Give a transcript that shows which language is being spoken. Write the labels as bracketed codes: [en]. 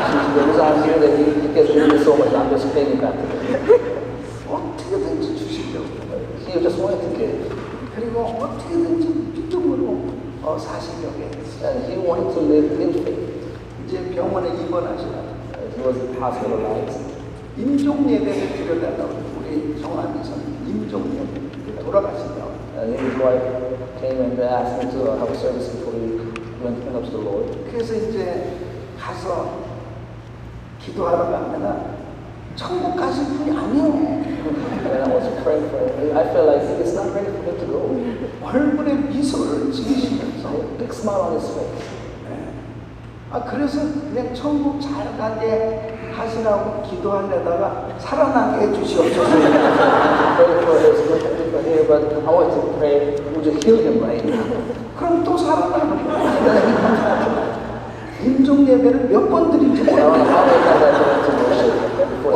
[en] The reason I'm here that he gets really so much, I'm just paying it back to him. [ko] 어떻게든지 주시려고. [en] He just wanted to give. [ko] 그리고 어떻게든지 믿음으로 사시려고 했어요. [en] And he wanted to live in faith. [ko] 이제 병원에 입원하시라. [en] He was hospitalized. [ko] 임종 예배를 드려달라고 우리 정한이선 임종 예배 돌아가신다고. [en] And his wife came and asked him to have a service before he went up to the Lord. [ko] 그래서 이제 가서 기도하러 가면은 천국 가실 분이 아니에요. [en] And I was praying for him. I felt like it's not ready for him to go. [ko] 얼굴에 미소를 지으시면서 [en] A big smile on his face. [ko] 그래서 그냥 천국 잘 가게 하시라고 기도하려다가 살아나게 해주시옵소서. [en] Pray for his good for him, but I want to pray, would you heal him right now? [ko] 그럼 또 살아나는 거예요. 임종 예배를 몇 번 드린지 [en] I don't [ko] 몰라요. [en] know how many times I went to worship before